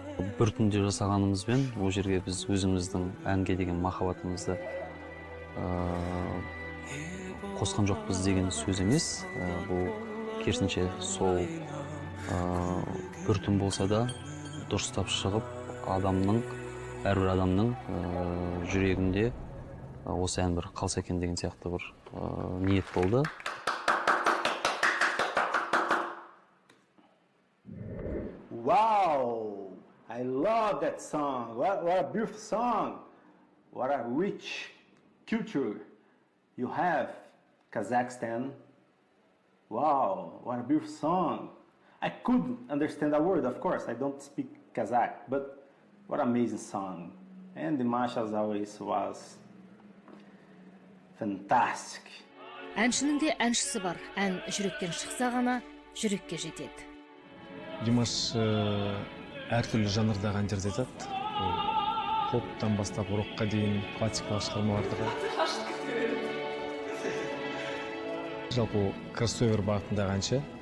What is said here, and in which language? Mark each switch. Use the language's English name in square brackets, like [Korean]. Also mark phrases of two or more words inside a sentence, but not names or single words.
[Kazakh] Бір түнде жасағанымызбен ол жерге біз өзіміздің әнге деген махаббатымызды қосқан жоқпыз деген сөз емес. Бұл керісінше сол бір түн болса да дұрыстап шығып, әрбір адамның жүрегінде осы ән бір қалса екен деген сияқты бір ниет болды. [English] Wow, I love that song. What a beautiful song. What a rich culture you have, Kazakhstan. Wow, what a beautiful song. I couldn't understand a word, of course. I don't speak Kazakh, but what an amazing song. And Dimash, as always, was fantastic. [Kazakh] Әншінің де әншісі бар. Ән жүректен шықса ғана жүрекке жетеді. Димаш әртүрлі жанрдағы әндерді айтады. Поптан бастап рокқа дейін классикалық шығармаларды. Жалпы кроссовер бағытындағы әнші.